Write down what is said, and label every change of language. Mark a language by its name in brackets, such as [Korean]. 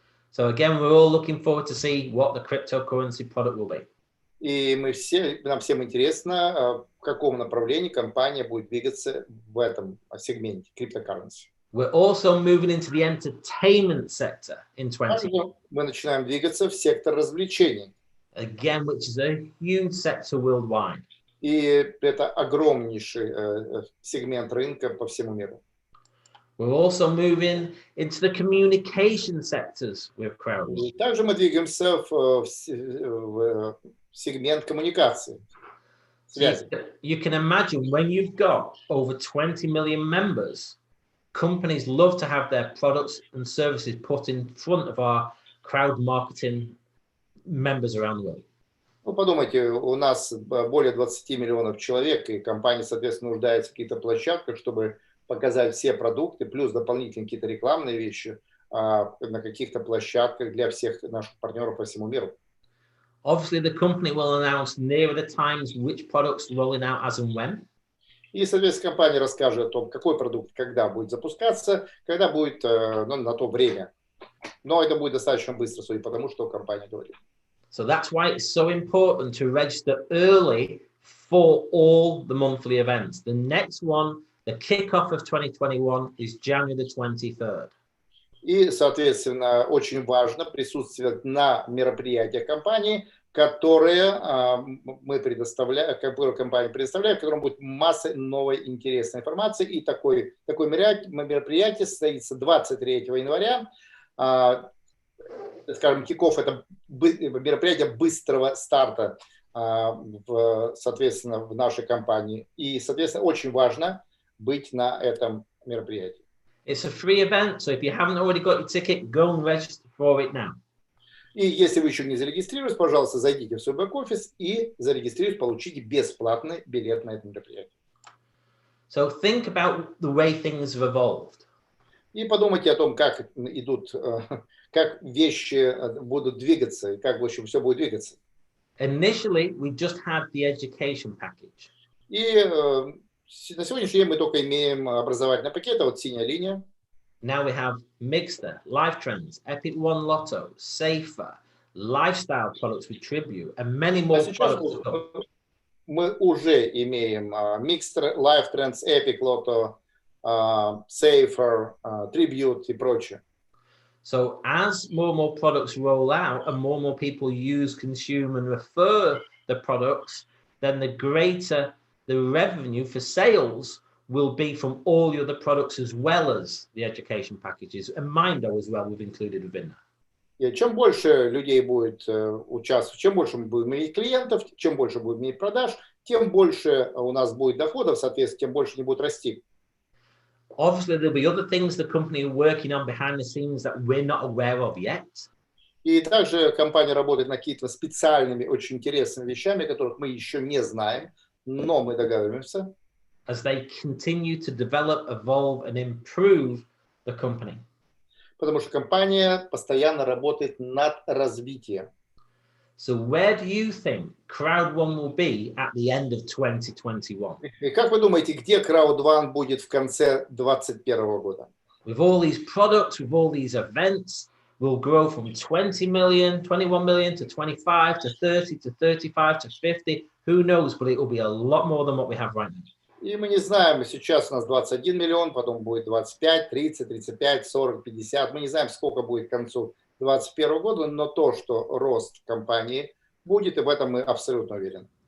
[English] So again, we're all looking forward to see what the cryptocurrency product will be. [Russian] И нам всем интересно, в каком направлении компания будет двигаться в этом сегменте cryptocurrency. [English] We're also moving into the entertainment sector in 2020. [Russian] Мы начинаем двигаться в сектор развлечений. [English] Again, which is a huge sector worldwide. [Russian] И это огромнейший сегмент рынка по всему миру. [English] We're also moving into the communication sectors with Crowd1. [Russian] И также мы двигаемся в сегмент коммуникации, связи. [English] You can imagine when you've got over 20 million members, companies love to have their products and services put in front of our crowd marketing members around the world. [Russian] Ну, подумайте, у нас более 20 миллионов человек, и компания, соответственно, нуждается в каких-то площадках, чтобы показать все продукты, плюс дополнительные какие-то рекламные вещи на каких-то площадках для всех наших партнеров по всему миру. [English] Obviously, the company will announce nearer the times which products rolling out as and when. [Russian] И, соответственно, компания расскажет о том, какой продукт когда будет запускаться, когда будет на то время. Но это будет достаточно быстро, судя по тому, что компания говорит. [English] So that's why it's so important to register early for all the monthly events. The next one, the kickoff of 2021, is January the 23rd. [Russian] И, соответственно, очень важно присутствовать на мероприятиях компании, которые мы предоставляем, которые компания предоставляет, в котором будет масса новой интересной информации. И такое мероприятие состоится 23 января. Скажем, кик-офф – это мероприятие быстрого старта, соответственно, в нашей компании. И, соответственно, очень важно быть на этом мероприятии. [English] It's a free event, so if you haven't already got your ticket, go and register for it now. [Russian] И если вы еще не зарегистрировались, пожалуйста, зайдите в свой бэк-офис и зарегистрируйтесь, получите бесплатный билет на это мероприятие. [English] So think about the way things have evolved. [Russian] И подумайте о том, как вещи будут двигаться, и как, в общем, все будет двигаться. [English] Initially, we just had the education package. [Russian] И на сегодняшний день мы только имеем образовательный пакет, вот синяя линия. [English] Now we have Mixter, Life Trends, Epic One Lotto, Safer, lifestyle products with Tribute, and many more products to come. [Russian] Мы уже имеем Mixter, Life Trends, Epic Lotto, Safer, Tribute и прочее. [English] So as more and more products roll out and more people use, consume, and refer the products, then the greater the revenue for sales will be from all the other products as well as the education packages, and Mindo as well we've included within that. [Russian] И чем больше людей будет участвовать, чем больше мы будем иметь клиентов, чем больше будем иметь продаж, тем больше у нас будет доходов, соответственно, тем больше не будет расти. [English] Obviously, there'll be other things the company are working on behind the scenes that we're not aware of yet. [Russian] И также компания работает над какими-то специальными, очень интересными вещами, которых мы еще не знаем, но мы догадываемся. [English] As they continue to develop, evolve, and improve the company. [Russian] Потому что компания постоянно работает над развитием. [English] So where do you think Crowd One will be at the end of 2021? [Russian] И как вы думаете, где Crowd One будет в конце 2021 года? [English] With all these products, with all these events, we'll grow from 20 million, 21 million to 25 to 30 to 35 to 50. Who knows, but it will be a lot more than what we have right now. [Russian] И мы не знаем, сейчас у нас 21 миллион, потом будет 25, 30, 35, 40, 50. Мы не знаем, сколько будет к концу 2021 года, но то, что рост компании будет, и в этом мы абсолютно уверены.